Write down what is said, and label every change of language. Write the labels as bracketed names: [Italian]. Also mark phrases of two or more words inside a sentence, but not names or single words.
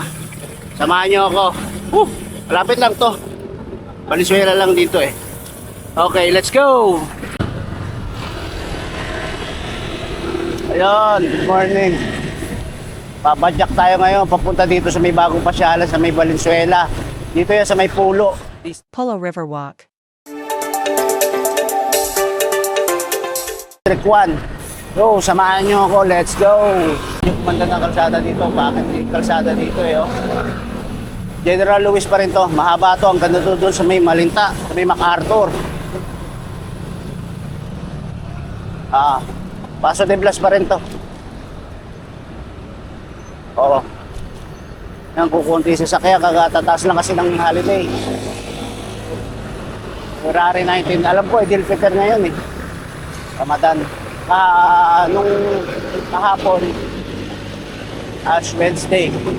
[Filipino] Samahan niyo ako. Malapit lang to. Valenzuela lang dito eh. Okay, [English] let's go! Ayun, good morning. [Filipino] Papadyak tayo ngayon papunta dito sa may bagong pasyalan sa may Valenzuela. Dito yan sa may Pulo. Polo River Walk. District 1. So, samahan nyo ako. [English] Let's go! [Filipino] Yung kumanda ng kalsada dito. Bakit yung kalsada dito eh, oh? General Lewis pa rin to. Mahaba to. Ang ganda doon sa may Malinta. Sa may MacArthur. Paso de Blas pa rin to. Oo. Yan, kukunti sa sakya. Kagatataas lang kasi ng holiday. February 19. Alam ko, Idil Fitr ngayon eh. Ramadan. Nung kahapon, Ash Wednesday.